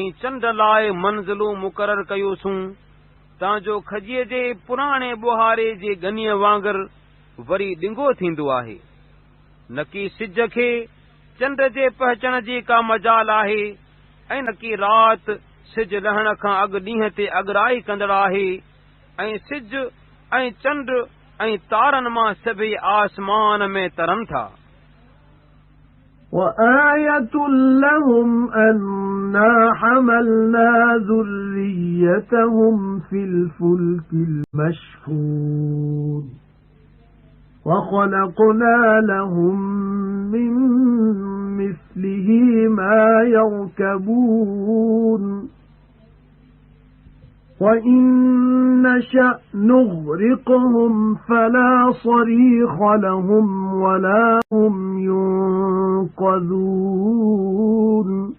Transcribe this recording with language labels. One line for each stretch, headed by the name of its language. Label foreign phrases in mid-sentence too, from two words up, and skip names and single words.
Sindhi: चंड लाइ मंज़िलूं मुक़ररु कयूंसूं तांजो खजीअ जे पुराणे बुहारे जे गनीअ वांगुरु वरी ॾिंगो थींदो आहे न कि सिज खे चंड जे पहचण जी का मजाल आहे ऐं न कि राति सिज लहण खां अॻु ॾींहं ते अॻराई कंदड़ आहे ऐं सिज ऐं चंड ऐं तारनि मां सभई आसमान में तरनि था
Arabic: وآية لهم أنا حملنا ذريتهم في الفلك المشحون وخلقنا لهم من مثله ما يركبون وَإِن نَّشَأْ نُغْرِقْهُمْ فَلَا صَرِيخَ لَهُمْ وَلَا هُمْ يُنقَذُونَ